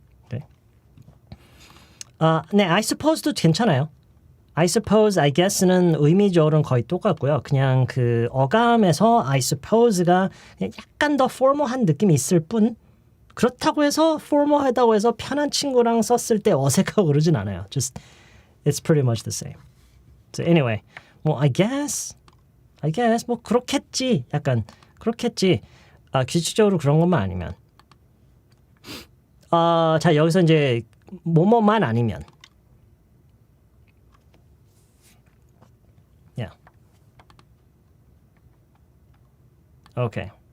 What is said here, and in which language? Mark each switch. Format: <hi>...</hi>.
<ko>네, 네, I suppose도 괜찮아요. I suppose, I guess는 의미적으로는 거의 똑같고요. 그냥 그 어감에서 I suppose가 약간 더 formal한 느낌이 있을 뿐 그렇다고 해서 formal하다고 해서 편한 친구랑 썼을 때 어색하고 그러진 않아요.</ko> <en>Just it's pretty much the same. So anyway, 뭐 I guess</en> <ko>뭐 그렇겠지. 약간 그렇겠지. 규칙적으로 그런 것만 아니면. 자, 여기서 이제 뭐뭐만 아니면.</ko> <en>Yeah. Okay.</en>